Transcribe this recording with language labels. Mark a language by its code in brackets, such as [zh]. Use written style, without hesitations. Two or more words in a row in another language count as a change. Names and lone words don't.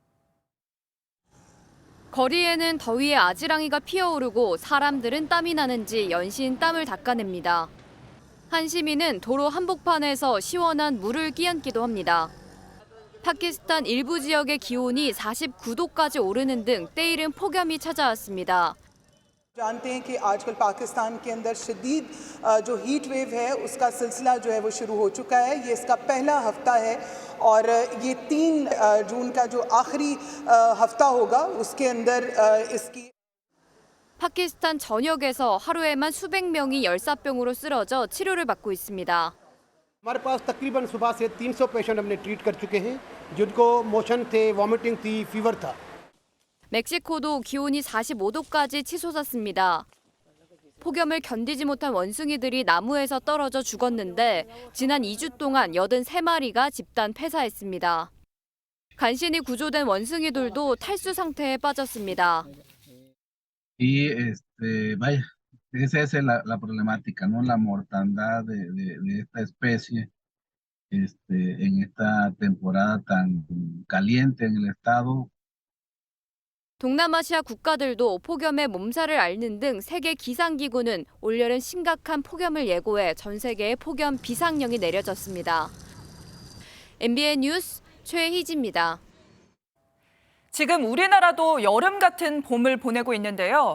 [ko] 거리에는 더위에 아지랑이가 피어오르고 사람들은 땀이 나는지 연신 땀을 닦아냅니다. 한 시민은 도로 한복판에서 시원한 물을 끼얹기도 합니다. 파키스탄 일부 지역의 기온이 49도까지 오르는 등 때이른 폭염이 찾아왔습니다. [ur] جانتے ہیں کہ آج کل پاکستان کے اندر شدید جو [en] heat wave [ur] ہے اس کا سلسلہ جو ہے وہ شروع ہو چکا ہے. یہ اس کا پہلا ہفتہ ہے اور یہ 3 جون کا جو آخری ہفتہ ہوگا اس کے اندر اس کی [ko] 파키스탄 전역에서 하루에만 수백 명이 열사병으로 쓰러져 치료를 받고 있습니다. [ur] ہمارے پاس تقریباً صبح سے 300 پیشنٹ ہم نے ٹریٹ کر چکے ہیں جن کو موشن تھے، وومٹنگ تھی، فیور تھا. [ko] 멕시코도 기온이 45도까지 치솟았습니다. 폭염을 견디지 못한 원숭이들이 나무에서 떨어져 죽었는데 지난 2주 동안 83마리가 집단 폐사했습니다. 간신히 구조된 원숭이들도 탈수 상태에 빠졌습니다. [es] Vaya, esa es la problemática, ¿no? La mortandad de esta especie en esta temporada tan caliente en el estado. [ko] 동남아시아 국가들도 폭염에 몸살을 앓는 등 세계 기상기구는 올여름 심각한 폭염을 예고해 전 세계에 폭염 비상령이 내려졌습니다. MBN 뉴스 최희지입니다. 지금 우리나라도 여름 같은 봄을 보내고 있는데요.